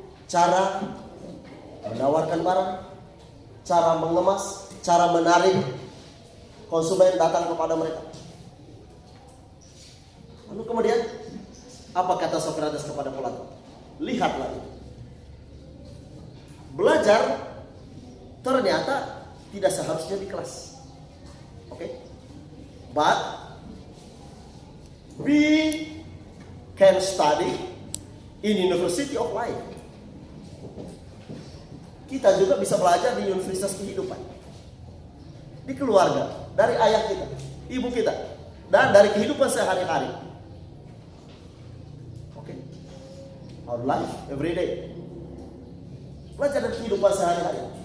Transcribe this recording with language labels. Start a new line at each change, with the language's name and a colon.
Indonesian: Cara menawarkan barang, cara mengemas, cara menarik konsumen datang kepada mereka. Lalu kemudian apa kata Sokrates kepada Plato? Lihatlah itu. Belajar ternyata tidak seharusnya di kelas. Oke?
English: But we can study in University of Life.
Indonesian: Kita juga bisa belajar di Universitas Kehidupan. Di keluarga, dari ayah kita, ibu kita, dan dari kehidupan sehari-hari. Oke?
English: Our life every day.
Indonesian: Belajar dari kehidupan sehari-hari.